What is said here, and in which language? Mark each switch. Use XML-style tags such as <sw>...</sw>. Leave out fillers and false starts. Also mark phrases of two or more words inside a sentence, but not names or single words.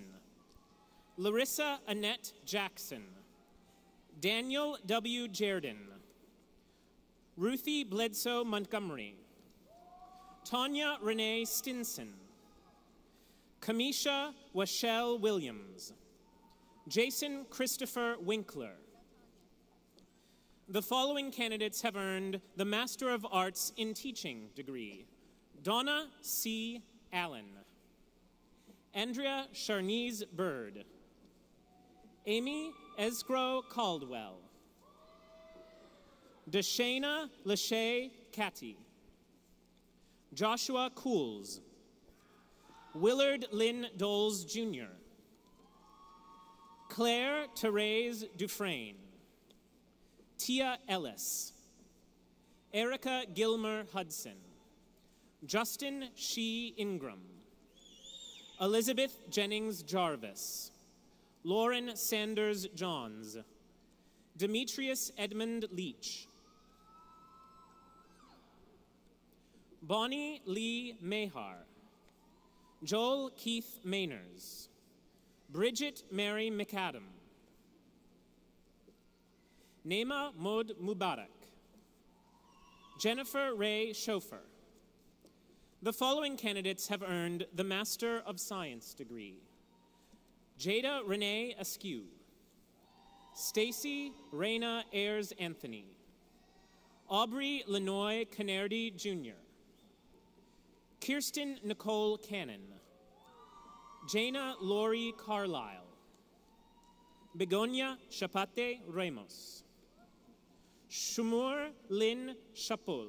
<en>Larissa Annette Jackson. Daniel W. Jerden. Ruthie Bledsoe Montgomery. Tanya Renee Stinson. Kamisha Washelle Williams. Jason Christopher Winkler. The following candidates have earned the Master of Arts in Teaching degree. Donna C. Allen. Andrea Charnice Bird. Amy Escrow Caldwell. Deshana Lachey Catty. Joshua Cools. Willard Lynn Doles Jr. Claire Therese Dufresne. Tia Ellis. Erica Gilmer Hudson. Justin Shee Ingram. Elizabeth Jennings Jarvis. Lauren Sanders Johns. Demetrius Edmund Leach. Bonnie Lee Mahar. Joel Keith Mainers. Bridget Mary McAdam. Nema Mod Mubarak. Jennifer Ray Schofer. The following candidates have earned the Master of Science degree. Jada Renee Askew. Stacy Raina Ayers Anthony. Aubrey Lenoy Canardi Jr. Kirsten Nicole Cannon. Jaina Lori Carlisle. Begonia Chapate Ramos. Shumur Lynn Chapul.</en>